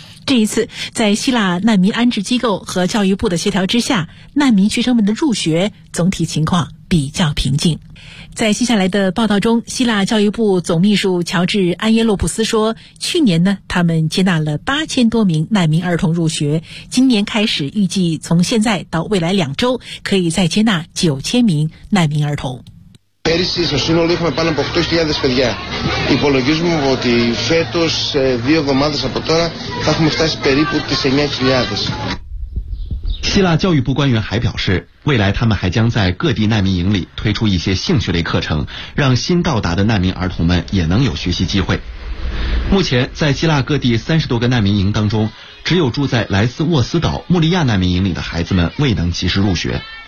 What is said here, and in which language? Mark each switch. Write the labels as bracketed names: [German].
[Chinese] 这一次在希腊难民安置机构和教育部的协调之下，难民学生们的入学总体情况比较平静。在接下来的报道中，希腊教育部总秘书乔治·安耶洛普斯说，去年呢，他们接纳了8000多名难民儿童入学，今年开始预计从现在到未来两周可以再接纳9000名难民儿童。 [Greek] Πέρυσι στο σύνολο είχαμε πάνω από 8.000 παιδιά. Υπολογίζουμε ότι φέτος, δύο εβδομάδες από τώρα, θα έχουμε φτάσει περίπου τις 9.000. [Chinese] 希腊教育部官员还表示，未来他们还将在各地难民营里推出一些兴趣类课程，让新到达的难民儿童们也能有学习机会。目前在希腊各地30多个难民营当中，只有住在莱斯沃斯岛穆利亚难民营里的孩子们未能及时入学。